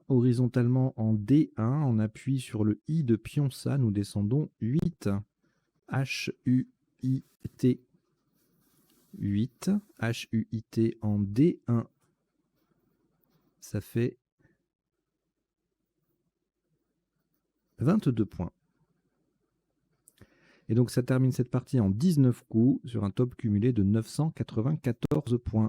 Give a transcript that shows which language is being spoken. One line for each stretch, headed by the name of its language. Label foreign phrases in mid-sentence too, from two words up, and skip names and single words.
French: Horizontalement en D1, on appuie sur le I de Pionça, nous descendons 8. H-U-I-T. 8. H-U-I-T en D1. Ça fait 22 points. Et donc ça termine cette partie en 19 coups sur un top cumulé de 994 points.